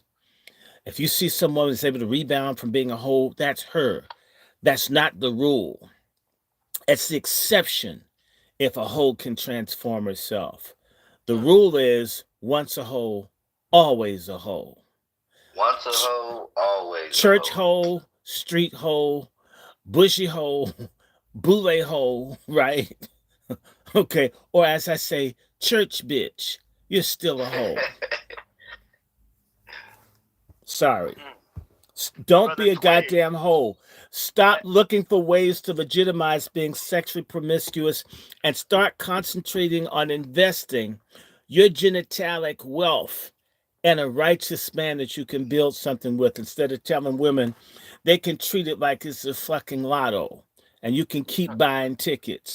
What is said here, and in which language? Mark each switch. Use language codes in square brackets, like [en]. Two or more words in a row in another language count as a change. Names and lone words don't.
[en] If you see someone that's able to rebound from being a hoe, that's her. That's not the rule. It's the exception if a hoe can transform herself. The rule is once a hoe, always a hoe. Once a hoe, always Church a hoe. hoe, street hoe, bushy hoe, boule hoe, right? Okay. Or as I say, church bitch, you're still a hoe. Sorry. Don't be a goddamn hoe. Stop looking for ways to legitimize being sexually promiscuous and start concentrating on investing your genitalic wealth in a righteous man that you can build something with, instead of telling women they can treat it like it's a fucking lotto and you can keep buying tickets.